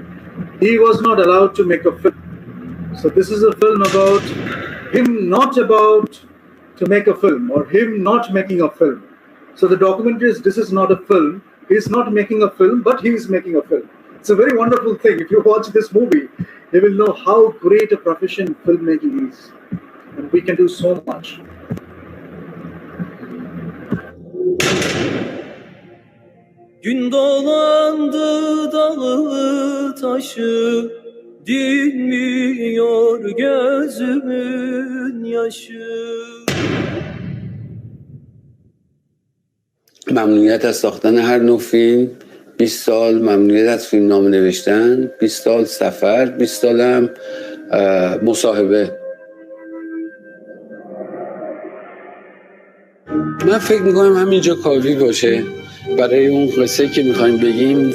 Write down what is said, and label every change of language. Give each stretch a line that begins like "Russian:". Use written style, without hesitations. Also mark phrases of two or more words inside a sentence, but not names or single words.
English: He was not allowed to make a film. So this is a film about him not about to make a film or him not making a film. So the documentary is, this is not a film. He's not making a film, but he is making a film. It's a very wonderful thing. If you watch this movie, you will know how great a profession filmmaking is. And we can do so much.
Turkish: Gün dolandı dağı taşı, dinmiyor gözümün yaşı.
Persian: ممنوعیت از ساختن هر نوع فیلم، 20 سال ممنوعیت از فیلم نامه نوشتن، 20 سال سفر، 20 سال هم مصاحبه. من فکر میکنم همینجا کافی باشه برای اون قصه که میخوایم بگیم.